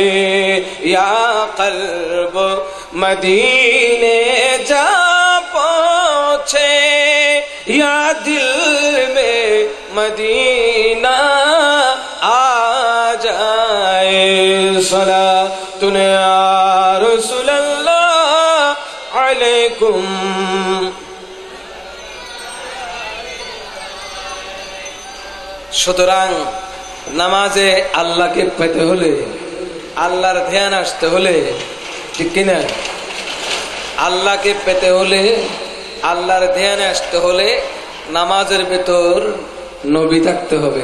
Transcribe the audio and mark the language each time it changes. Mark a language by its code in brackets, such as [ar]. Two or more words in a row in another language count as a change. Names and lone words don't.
[ur] یا قلب مدینے جا پہنچے یا دل میں مدینہ آ جائے [ar] صلاۃ یا رسول اللہ علیکم [bn] সুতরাং নামাজে আল্লাহকে পেতে হলে, আল্লাহর ধ্যান আসতে হলে, ঠিক কিনা? আল্লাহকে পেতে হলে, আল্লাহর ধ্যান আসতে হলে নামাজের ভেতর নবী থাকতে হবে।